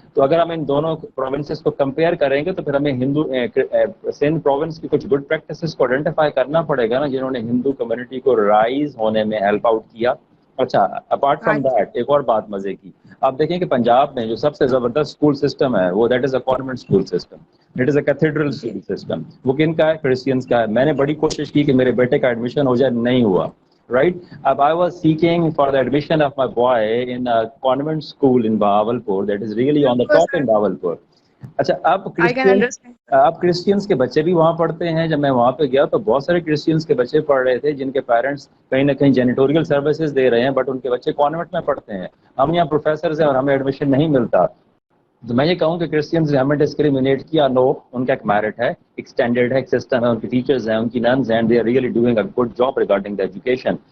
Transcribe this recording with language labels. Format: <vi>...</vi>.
<ur>تو اگر ہم ان دونوں پروونسز کو کمپیئر کریں گے تو پھر ہمیں سندھ پروونس کی کچھ گڈ پریکٹسز کو آئیڈینٹیفائی کرنا پڑے گا نا, جنہوں نے ہندو کمیونٹی کو رائز ہونے میں ہیلپ آؤٹ کیا. اچھا,</ur> <en>apart from that</en> <ur>ایک اور بات مزے کی, آپ دیکھیں کہ پنجاب میں جو سب سے زبردست اسکول سسٹم ہے وہ</ur> <en>that is a convent school system,</en> <ur>it is a cathedral school system. وہ کن کا ہے؟ کرسچنس کا ہے. میں نے بڑی کوشش کی کہ میرے بیٹے کا ایڈمیشن ہو جائے, نہیں ہوا.</ur> <en>Right. I was seeking for the admission of my boy in a convent school in Bahawalpur that is really on the top in Bahawalpur.</en> <ur>اچھا, اب کرسچنس کے بچے بھی وہاں پڑھتے ہیں. جب میں وہاں پہ گیا تو بہت سارے کرسچنس کے بچے پڑھ رہے تھے جن کے پیرنٹس کہیں نہ کہیں جینیٹوریل سروسز دے رہے ہیں, بٹ ان کے بچے کانوینٹ میں پڑھتے ہیں. ہم یہاں پروفیسرز ہیں اور ہمیں ایڈمیشن نہیں ملتا. تو میں یہ کہوں کہ کرسچنز نے ہمیں ڈسکریمنیٹ کیا, نو, ان کا ایک میرٹ ہے, ایک اسٹینڈرڈ ہے, ایک سسٹم ہے, ان کی ٹیچرز ہیں, ان کی ننز ہیں,</ur> <en>They are really doing a good job regarding the education.</en>